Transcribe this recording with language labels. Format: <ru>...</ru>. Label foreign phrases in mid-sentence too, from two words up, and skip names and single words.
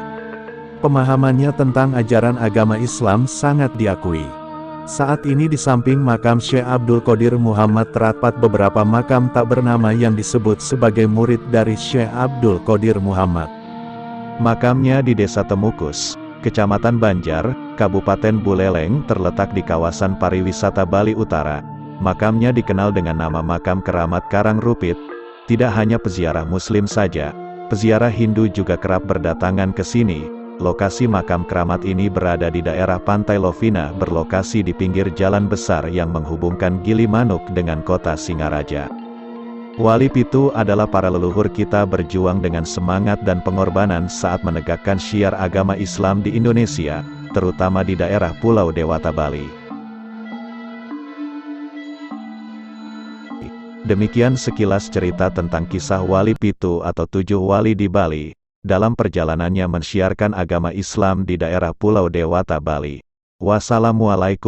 <id>Pemahamannya tentang ajaran agama Islam sangat diakui. Saat ini di samping makam Syekh Abdul Qadir Muhammad terdapat beberapa makam tak bernama yang disebut sebagai murid dari Syekh Abdul Qadir Muhammad. Makamnya di Desa Temukus, Kecamatan Banjar, Kabupaten Buleleng terletak di kawasan pariwisata Bali Utara. Makamnya dikenal dengan nama Makam Keramat Karangrupit. Tidak hanya peziarah Muslim saja, peziarah Hindu juga kerap berdatangan ke sini. Lokasi makam keramat ini berada di daerah Pantai Lovina berlokasi di pinggir jalan besar yang menghubungkan Gilimanuk dengan kota Singaraja. Wali pitu adalah para leluhur kita berjuang dengan semangat dan pengorbanan saat menegakkan syiar agama Islam di Indonesia, terutama di daerah Pulau Dewata Bali. Demikian sekilas cerita tentang kisah Wali Pitu atau 7 wali di Bali, dalam perjalanannya mensyiarkan agama Islam di daerah Pulau Dewata Bali.</id>